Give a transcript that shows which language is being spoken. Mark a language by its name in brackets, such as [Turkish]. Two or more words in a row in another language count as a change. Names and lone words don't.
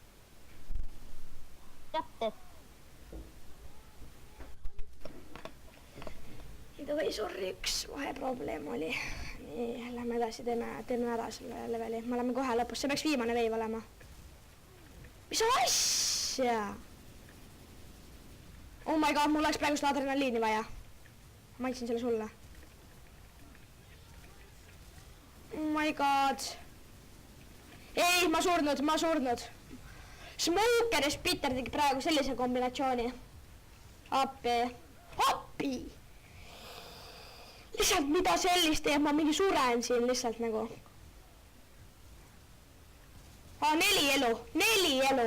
[Estonian] Jäpted. Sorry, üks vaheprobleem oli. Nii, lähme edasi, teeme ära selle leveli. Me oleme kohe lõpus, see peaks viimane veiv olema. Mis asja? [English] Oh my god, [Estonian] mul oleks praegu seda adrenaliini vaja. Ma andsin selle sulle. [English] Oh my god. [Estonian] Ei, ma surnud. Smoker ja Spitter tegi praegu sellise kombinatsiooni. Appi! Lihtsalt mida sellist teeb, ma mingi suren siin lihtsalt nagu. 4 elu.